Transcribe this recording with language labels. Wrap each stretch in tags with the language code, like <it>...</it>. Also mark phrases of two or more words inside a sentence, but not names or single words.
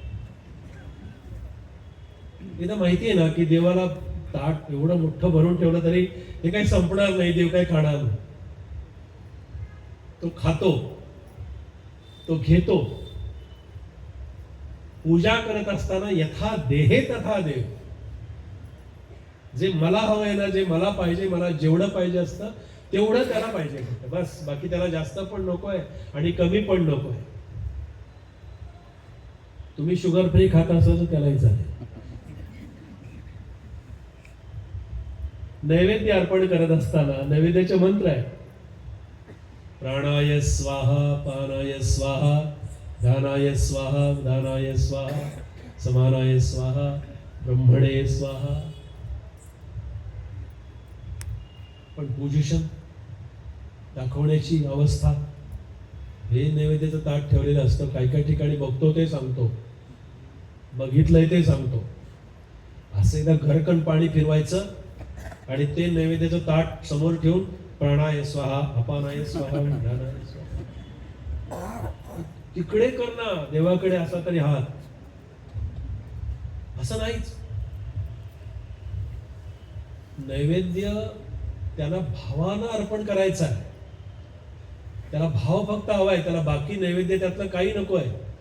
<mr>एकदा माहिती आहे ना की देवाला ताट एवढं मोठं भरून ठेवलं तरी हे काही संपणार नाही, देव काही खाणार नाही. तो खातो, तो घेतो. पूजा करत असताना</mr> <sa>यथा देहे तथा देव.</sa> <mr>जे मला हवंय ना, जे मला पाहिजे, मला जेवढं पाहिजे असतं तेवढं त्याला पाहिजे, बस. बाकी त्याला जास्त पण नकोय आणि कमी पण नकोय. तुम्ही</mr> <en>sugar free</en> <mr>खाता असाल तर त्यालाही चालेल. नैवेद्य अर्पण करत असताना नैवेद्याचे मंत्र आहे.</mr> <sa>प्राणाय स्वाहा, पानाय स्वाहा, ध्यानाय स्वाहा, दानाय स्वाहा, समानाय स्वाहा, ब्रह्मणे स्वाहा.</sa> <mr>पण पोझिशन दाखवण्याची अवस्था, हे नैवेद्याचं ताट ठेवलेलं असतं. काही काही ठिकाणी बघतो ते सांगतो, बघितलंय ते सांगतो. असं एकदा घरकण पाणी फिरवायचं आणि ते नैवेद्याचं ताट समोर ठेवून</mr> <sa>प्राणाय स्वाहा, अपानाय स्वाहा, ध्यानाय स्वाहा.</sa> <mr>तिकडे कर ना, देवाकडे असा तरी हात. असं नाहीच. नैवेद्य त्याला भावानं अर्पण करायचा आहे. त्याला भाव फक्त हवाय, त्याला बाकी नैवेद्य त्यातलं काही नको आहे.</mr>